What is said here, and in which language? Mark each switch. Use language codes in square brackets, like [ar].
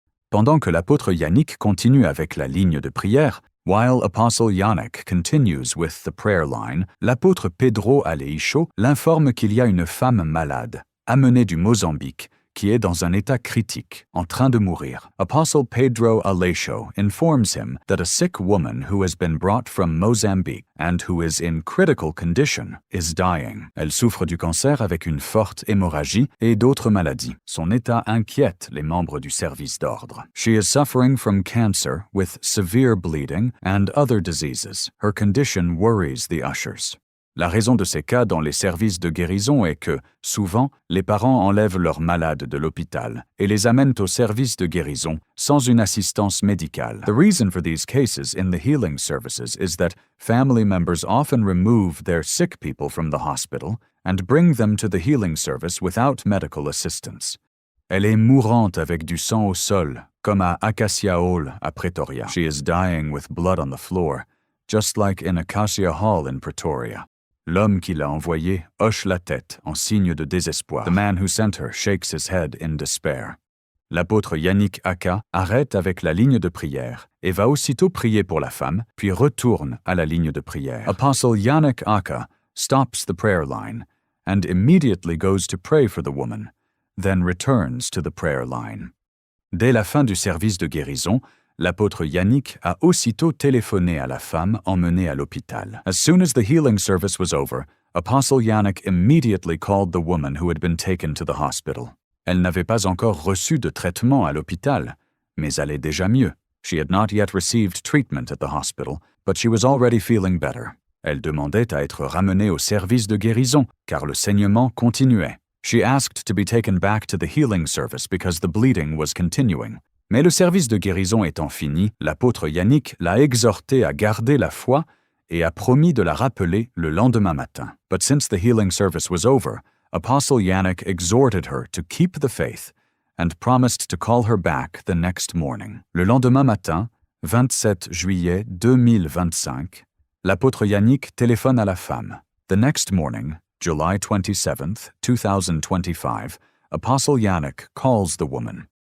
[fr] Pendant que l'apôtre Yannick continue avec la ligne de prière, [en] while Apostle Yannick continues with the prayer line, [fr] l'apôtre Pedro Aleixo l'informe qu'il y a une femme malade, amenée du Mozambique, qui est dans un état critique, en train de mourir. [en] Apostle Pedro Aleixo informs him that a sick woman who has been brought from Mozambique and who is in critical condition is dying. [fr] Elle souffre du cancer avec une forte hémorragie et d'autres maladies. Son état inquiète les membres du service d'ordre. [en] She is suffering from cancer with severe bleeding and other diseases. Her condition worries the ushers. [fr] La raison de ces cas dans les services de guérison est que, souvent, les parents enlèvent leurs malades de l'hôpital et les amènent au service de guérison sans une assistance médicale. [en] The reason for these cases in the healing services is that family members often remove their sick people from the hospital and bring them to the healing service without medical assistance. [fr] Elle est mourante avec du sang au sol, comme à Acacia Hall à Pretoria. [en] She is dying with blood on the floor, just like in Acacia Hall in Pretoria. [fr] L'homme qui l'a envoyé hoche la tête en signe de désespoir. [en] The man who sent her shakes his head in despair. [fr] L'apôtre Yannick Aka arrête avec la ligne de prière et va aussitôt prier pour la femme, puis retourne à la ligne de prière. [en] Apostle Yannick Aka stops the prayer line and immediately goes to pray for the woman, then returns to the prayer line. [fr] Dès la fin du service de guérison, l'apôtre Yannick a aussitôt téléphoné à la femme emmenée à l'hôpital. [en] As soon as the healing service was over, Apostle Yannick immediately called the woman who had been taken to the hospital. [fr] Elle n'avait pas encore reçu de traitement à l'hôpital, mais allait déjà mieux. [en] She had not yet received treatment at the hospital, but she was already feeling better. [fr] Elle demandait à être ramenée au service de guérison, car le saignement continuait. [en] She asked to be taken back to the healing service because the bleeding was continuing. [fr] Mais le service de guérison étant fini, l'apôtre Yannick l'a exhortée à garder la foi et a promis de la rappeler le lendemain matin. [en] But since the healing service was over, Apostle Yannick exhorted her to keep the faith and promised to call her back the next morning. [fr] Le lendemain matin, 27 juillet 2025, l'apôtre Yannick téléphone à la femme. [en] The next morning, July 27th, 2025, Apostle Yannick calls the woman.